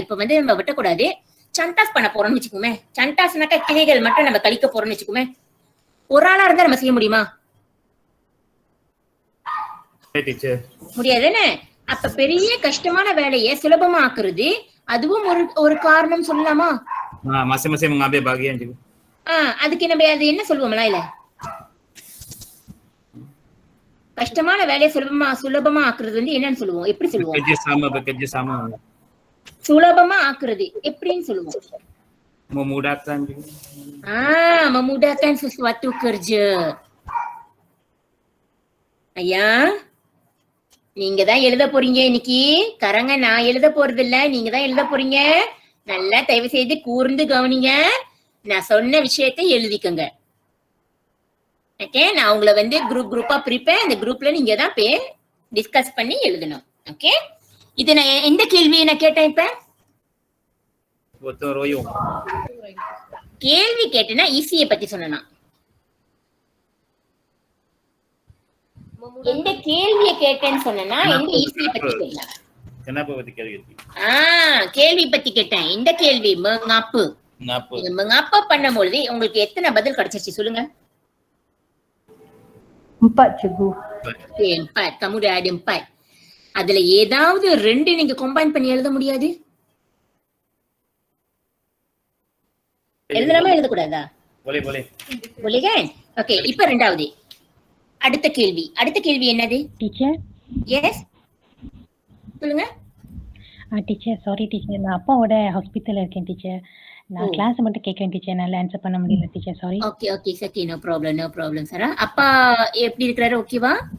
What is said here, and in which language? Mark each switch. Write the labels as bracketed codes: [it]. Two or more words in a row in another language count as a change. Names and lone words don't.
[ta] இப்ப நம்ம வெட்டக்கூடாது, சண்டாஸ் பண்ண போறோம்னு வச்சுக்கோமே. சண்டாஸ்னாக்கா கிளைகள் மட்டும் நம்ம கழிக்க போறோம்னு வச்சுக்கோமே. ஒரு ஆளா இருந்தா நம்ம செய்ய முடியுமா? டீச்சர் முடியாது என்ன? அப்ப பெரிய கஷ்டமான வேலையை சுலபமா ஆக்குறது அதுவும் ஒரு காரணம் சொல்லலாமா? [ms] Masing-masing mengambil bahagian juga. [ta] அதுக்கு நம்ம அது என்ன சொல்லுவோம்ல இல்ல கஷ்டமான வேலையை சுலபமா ஆக்குறது வந்து என்னன்னு சொல்லுவோம்? எப்படி சொல்லுவோம்? [ms] Bekerja sama. [ta] சுலபமா ஆக்குறது எப்படின்னு சொல்லுவோம்? [ms] Memudahkan juga. Memudahkan sesuatu kerja. [ta] ஐயா நீங்க தான் எழுத போறீங்க இன்னைக்கு. கரங்க நான் எழுத போறது இல்ல, நீங்க தான் எழுத போறீங்க. நல்லா தயவு செய்து கூர்ந்து கவனிங்க. நான் சொன்ன விஷயத்தை எழுதிக்கங்க. ஓகே, நான் உங்களை வந்து குரூப்பா பிரிப்பேன். அந்த குரூப்ல நீங்க தான் டிஸ்கஸ் பண்ணி எழுதணும். ஓகே, இது நான் எந்த கேள்வியை நான் கேட்டேன்? இப்ப [ms] Gotong royong. [ta] கேள்வி கேட்டேன்னா ஈஸியை பத்தி சொன்னா எந்த கேள்வியை கேட்டேன்னு சொன்னா எந்த ஈஸியை பத்தி சொல்லலாம். [ms] Kenapa berarti கேள்வி? [ta] கேள்வி பத்தி கேட்டேன். இந்த கேள்வி mengapu. நீங்க mengapu பண்ணும்போது உங்களுக்கு எத்தனை பதில் கிடைச்சிச்சு சொல்லுங்க? [ms] 4 cikgu. 4. Kamu dah ada 4. [ta] அதுல ஏதாவது 2 நீங்க கம்பைன் பண்ணி எழுத முடியாது? எழுதலாமா எழுதக்கூடாதா? [ms] boleh kan? [ta] ஓகே, இப்ப ரெண்டாவது அடுத்த கேள்வி என்னது? டீச்சர். எஸ் சொல்லுங்க. டீச்சர் சாரி டீச்சர், நான் அப்பாவோட ஹாஸ்பிட்டல்ல இருக்கேன் டீச்சர். நான் கிளாஸ் மட்டும் கேட்கிறேன் டீச்சர், என்னால ஆன்சர் பண்ண முடியல டீச்சர், சாரி. ஓகே சரி, [en] no problem [ta] சார். அப்பா எப்படி இருக்காரு? ஓகேவா?